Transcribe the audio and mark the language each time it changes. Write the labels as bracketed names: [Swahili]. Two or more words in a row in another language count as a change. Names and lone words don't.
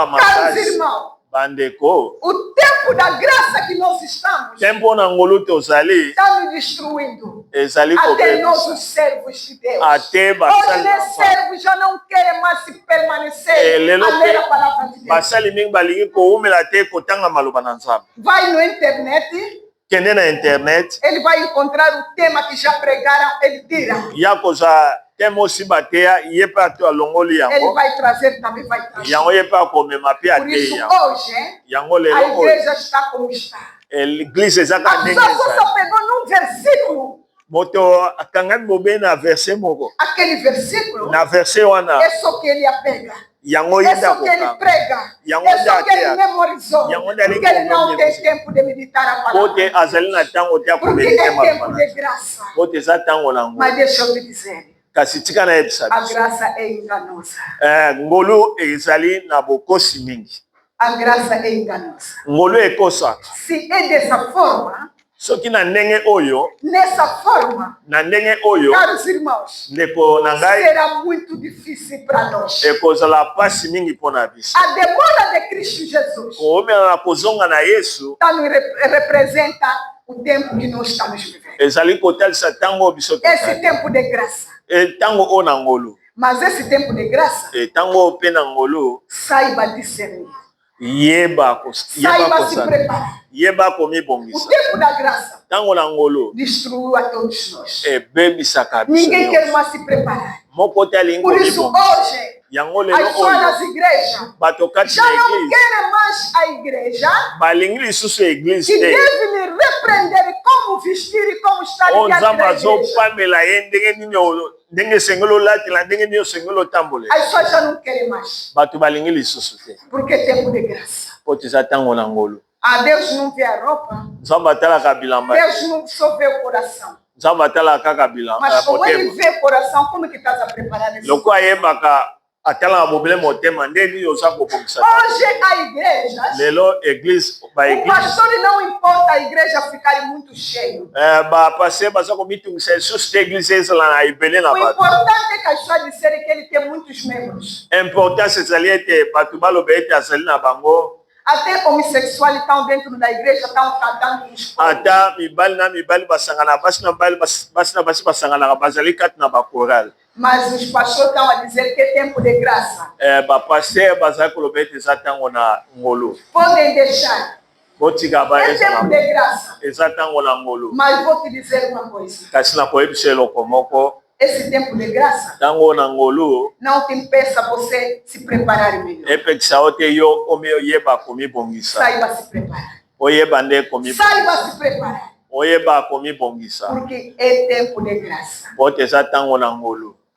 [Portuguese] Caros [Lingala] makasi. [Portuguese] irmãos, [Lingala] Bandeko [Portuguese] o tempo da graça que nós estamos [Lingala] tempo na ngolu tozali [Portuguese] está nos destruindo. [Lingala] ezali [Portuguese] Até nós, [Lingala] kobebisa [Portuguese] os servos de Deus. [Lingala] ate [Portuguese] Hoje, [Lingala] basali na [Portuguese] os [Lingala] Nzambe. [Portuguese] servos já não querem mais se permanecer [Lingala] lelo [Portuguese] a ler a [Lingala] pe [Portuguese] palavra de Deus. [Lingala] basali mingi balingi koumela te kotanga maloba na Nzambe. [Portuguese] Vai no internet, [Lingala] Kende na internet [Portuguese] ele vai encontrar o tema que já pregaram, ele tira. [Lingala] ya kozwa teme osi bateya ye mpe ato alongoli [Portuguese] Ele [Lingala] yango [Portuguese] vai trazer, também vai trazer. [Lingala] yango ye mpe akomema mpe [Portuguese] Por [Lingala] atei [Portuguese] isso, [Lingala] yango [Portuguese] hoje, [Lingala] yango [Portuguese] a [Lingala] lelo oyo [Portuguese] igreja está como está. [Lingala] l'église ezaka [Portuguese] A [Lingala] ndenge [Portuguese] pessoa [Lingala] ezali [Portuguese] só pegou num versículo. [Lingala] moto akangami bobe na verse moko [Portuguese] Aquele versículo [Lingala] na verse wana [Portuguese] é só que ele apega. [Lingala] yango ye [Portuguese] É [Lingala] nde [Portuguese] só que ele [Lingala] akokanga [Portuguese] prega. [Lingala] Yango [Portuguese] É só que ele [Lingala] nde [Portuguese] memorizou. [Lingala] Yango nde ali [Portuguese] Porque ele não tem memorizou. tempo de meditar a [Lingala] po [Portuguese] palavra. [Lingala] te azali na ntango te [Portuguese] Porque [Lingala] akomedite [Portuguese] é [Lingala] maloba [Portuguese] tempo [Lingala] na [Portuguese] de graça. [Lingala] po te eza ntango na ngolu [Portuguese] Mas deixa eu lhe dizer, [Lingala] kasi tika na yebisa [Portuguese] a [Lingala] biso [Portuguese] graça é enganosa. [Lingala] ngolu ezali na bokosi mingi [Portuguese] A graça é enganosa. [Lingala] ngolu ekosaka [Portuguese] Se é dessa forma, [Lingala] soki na ndenge oyo [Portuguese] nessa forma, [Lingala] na ndenge oyo [Portuguese] caros irmãos, [Lingala] ndeko na ngai [Portuguese] será muito difícil para nós. [Lingala] ekozala pasi mingi mpo na biso [Portuguese] A demora de Cristo Jesus [Lingala] koomela na kozonga na yesu [Portuguese] representa o tempo que nós estamos vivendo. [Lingala] ezali kotalisa ntango oyo biso [Portuguese] Esse [Lingala] tokali [Portuguese] tempo de graça. [Lingala] ntango oyo na ngolu [Portuguese] Mas esse tempo de graça, [Lingala] ntango oyo mpe na ngolu [Portuguese] saiba discernir. [Lingala] yeba [Portuguese] Saiba se [Lingala] kosala [Portuguese] preparar. [Lingala] yeba [Portuguese] O [Lingala] komibongisa [Portuguese] tempo da graça [Lingala] ntango na ngolu [Portuguese] destruiu a todos nós. [Lingala] ebebisaka biso [Portuguese] Ninguém [Lingala] nyonso. [Portuguese] quer mais se preparar. [Lingala] moko te alingi [Portuguese] Por isso, [Lingala] komibongisa [Portuguese] hoje, [Lingala] yango [Portuguese] as [Lingala] lelo [Portuguese] pessoas [Lingala] oyo [Portuguese] nas igrejas [Lingala] bato kati [Portuguese] já [Lingala] na [Portuguese] não [Lingala] eglize [Portuguese] querem mais a igreja [Lingala] balingi lisusu eglize [Portuguese] que [Lingala] te [Portuguese] deve lhe repreender como vestir e como estar [Lingala] oyo [Portuguese] diante [Lingala] nzambe [Portuguese] da igreja. [Lingala] azopamela ye ndenge nini ndenge esengeli olatela ndenge nini osengeli otambolela [Portuguese] As pessoas já não querem mais. [Lingala] bato balingi lisusu te [Portuguese] Porque é tempo de graça. [Lingala] po te eza ntango na ngolu [Portuguese] Ah, Deus não vê a roupa. [Lingala] nzambe atalaka bilamba te. [Portuguese] Deus não só vê o coração. [Lingala] nzambe atalaka kaka bilamba [Portuguese] Mas como ele [Lingala] motema [Portuguese] vê o coração, como é que estás a preparar esse [Lingala] loko ayebaka atalaka bobele motema nde nini oza kobongisa [Portuguese] Hoje a igreja, [Lingala] lelo eglize [Portuguese] o [Lingala] baeglize [Portuguese] pastor não importa a igreja ficar muito cheio. [Lingala] bapase baza komitungisa lisusu te eglize ezala na ebele na [Portuguese] O [Lingala] bato [Portuguese] importante é que as pessoas disserem que ele tem muitos membros. [Lingala] importance ezali ete bato baloba ete azali na bango [Portuguese] Até homossexuais estão dentro da igreja, estão cantando nos coros. [Lingala] ata mibali na mibali basangana basi na basi basanganaka bazali kati na bakorale [Portuguese] Mas os pastores estão a dizer que é tempo de graça. [Lingala] bapaster bazali koloba ete eza ntango na ngolu [Portuguese] Podem deixar. [Lingala] botika [Portuguese] É tempo de graça. [Lingala] eza ntango na ngolu [Portuguese] Mas vou te dizer uma coisa. [Lingala] kasi na koyebisa eloko moko [Portuguese] Esse tempo de graça [Lingala] ntango na ngolu [Portuguese] não te impeça você se preparar melhor. [Lingala] epekisa yo te yo omi oyeba komibongisa [Portuguese] Saiba se preparar. [Lingala] oyeba nde komibongisa [Portuguese] Saiba se preparar. [Lingala] oyeba komibongisa [Portuguese] Porque é tempo de graça. [Lingala] po te eza ntango na ngolu